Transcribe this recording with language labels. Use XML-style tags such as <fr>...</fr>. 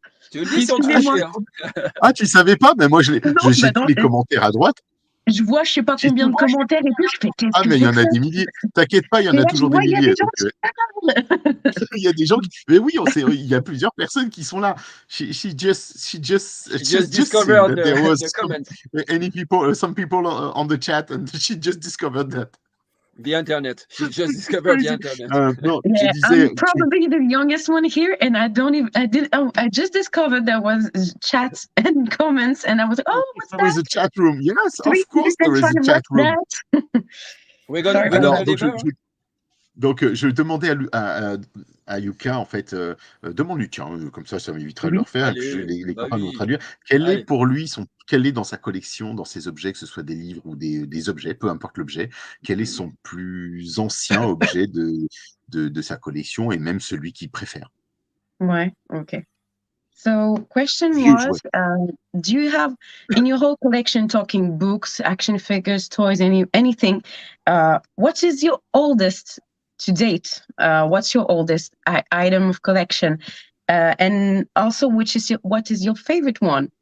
<fr>Tu le dis sans tricher. Ah, tu savais pas? Mais moi, j'ai tous les commentaires à droite. Je vois, je sais pas combien de commentaires et puis je fais qu'est-ce que mais il y en a des milliers. T'inquiète pas, il y en a toujours des milliers. Il y a des gens qui... Mais oui, il y a plusieurs personnes qui sont là.</fr> <en>She just discovered that there was some people on the chat, and she just discovered that. The internet. She just discovered the internet.</en> <fr>Non, je disais,</fr> <en>I'm probably the youngest one here, and I just discovered there was chats and comments, and I was like, oh, what's that? There is a chat room. Yes, of course there is a chat room. We're gonna</en> <fr>donc, je demandais à Yuka, en fait, demande-lui, tiens, comme ça m'évitera de le refaire, et puis les copains vont traduire. Quel est pour lui, quel est dans sa collection, dans ses objets, que ce soit des livres ou des objets, peu importe l'objet, quel est son plus ancien objet de sa collection, et même celui qu'il préfère? Ouais, okay.</fr> <en>So, question was, do you have in your whole collection, talking books, action figures, toys, anything? What is your oldest to date? What's your oldest item of collection? And also, what is your favorite one?</en>